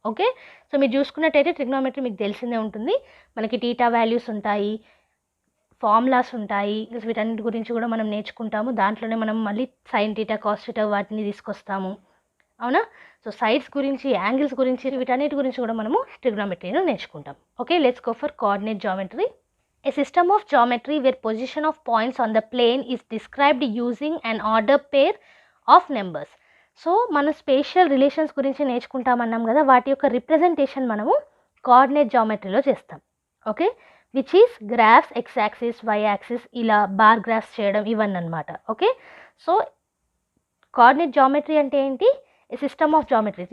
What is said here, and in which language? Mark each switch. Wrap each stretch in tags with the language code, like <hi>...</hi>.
<te>Okay, so మీరు చూసుకున్నట్టయితే trigonometry మీకు తెలిసిందే ఉంటుంది. మనకి టీటా వాల్యూస్ ఉంటాయి, ఫార్ములాస్ ఉంటాయి, వీటన్నిటి గురించి కూడా మనం నేర్చుకుంటాము. దాంట్లోనే మనం మళ్ళీ సైన్ టీటా కాస్ టీటా వాటిని తీసుకొస్తాము, అవునా. సో సైడ్స్ గురించి, యాంగిల్స్ గురించి, వీటన్నిటి గురించి కూడా మనము ట్రిగ్నోమెట్రీలో నేర్చుకుంటాం.</te> <en>Okay, let's go for coordinate geometry. A system of geometry where position of points on the plane is described using an order pair of numbers.</en> <te>So మనం స్పేషియల్ రిలేషన్స్ గురించి నేర్చుకుంటామన్నాం కదా, వాటి యొక్క రిప్రజెంటేషన్ మనము కోఆర్డినేట్ జామెట్రీలో చేస్తాం. Okay, which is graphs, X axis, why axis, ఇలా bar graphs చేయడం ఇవన్నీ అనమాట. ఓకే, సో కోఆర్డినేట్ జామెట్రీ అంటే ఏంటి?</te> <en>A system of geometry.</en>